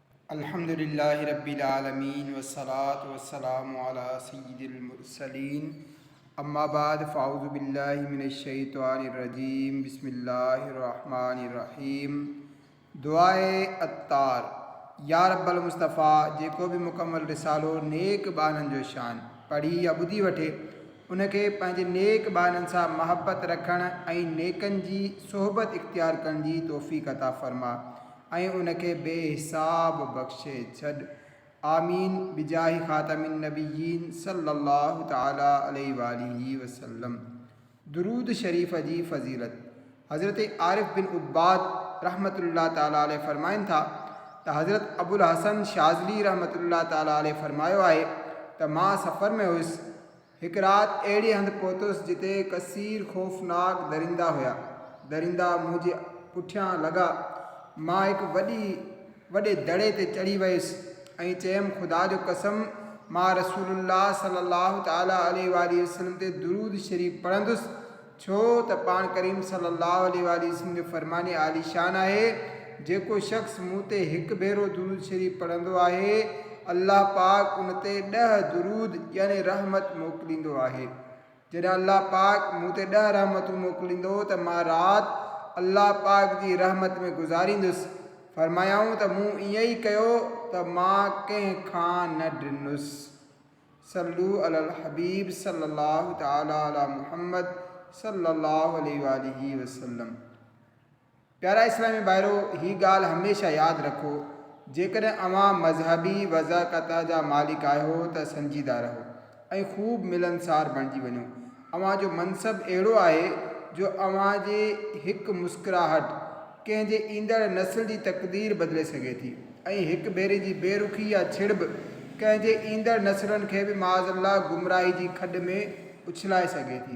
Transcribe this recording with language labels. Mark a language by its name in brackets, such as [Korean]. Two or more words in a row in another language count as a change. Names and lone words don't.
[Arabic] الحمد لله رب العالمين والصلاة والسلام على سيد المرسلين أما بعد فأعوذ بالله من الشيطان الرجيم بسم الله الرحمن الرحيم. [Sindhi] दुआए अत्तार। [Arabic] يا رب المصطفى [Sindhi] जेको भी मुकम्मल रिसालो नेक बाननि जो शान पढ़ी या ॿुधी वठे उनखे पंहिंजे नेक बाननि सां महबत रखण ऐं नेकनि जी सोहबत इख्तियार करण जी तौफ़ीक़ अता फ़रमा ऐं उनखे बेहिसाब बख़्शे छॾ। [Arabic] آمين بجاه خاتم النبيين صلى الله تعالى عليه وآله وسلم. [Sindhi] दुरूद शरीफ़ जी फ़ज़ीलत। हज़रत आरिफ़ बिन उब्बाद [Arabic] رحمة الله تعالى عليه [Sindhi] फ़रमाइनि था त हज़रत अबुल हसन शाज़ली [Arabic] رحمة الله تعالى عليه [Sindhi] फ़रमायो आहे त मां सफ़र में हुयुसि। हिकु राति अहिड़े हंधि पहुतुसि जिते कसीर ख़ौफ़नाक दरिंदा हुया। दरिंदा मुंहिंजे पुठियां लॻा। मां हिकु वॾे दड़े ते चढ़ी वियुसि ऐं चयुमि ख़ुदा जो कसम मां रसूलुल्लाह [Arabic] صلى الله تعالى عليه وسلم [Sindhi] ते दुरूद शरीफ़ पढ़ंदुसि छो त पाण करीम [Arabic] صلى الله عليه وسلم [Sindhi] जो फ़रमाने आलीशान आहे जेको शख़्स मूं ते हिकु भेरो दुरूद शरीफ़ पढ़ंदो आहे अल्लाह पाक उन ते 10 दुरूद यानी रहमत मोकिलींदो आहे। जॾहिं अल्लाह पाक मूं ते 10 रहमतूं मोकिलींदो त मां राति अल्लाह पाक जी रहमत में गुज़ारींदुसि। फ़रमायाऊं त मूं ईअं ई कयो त मां कंहिंखां न ॾिनुसि। [Arabic] صلوا على الحبيب صلى الله تعالى على محمد صلى الله عليه وسلم. [Sindhi] प्यारा इस्लामी भाइरो, ही ॻाल्हि हमेशह यादि रखो जेकॾहिं अव्हां मज़हबी वज़ाक़त जा मालिक आहियो त संजीदा रहो ऐं ख़ूब मिलनसार बणिजी वञो। अव्हां जो मनसब अहिड़ो आहे जो अव्हां जे हिकु मुस्कुराहट कंहिंजे ईंदड़ नस्ल जी तक़दीर बदिले सघे थी ऐं हिकु भेरे जी बेरुखी या छिड़ब कंहिंजे ईंदड़ नस्लनि खे बि माज़अल्लाह गुमराही जी खॾ में उछलाए सघे थी।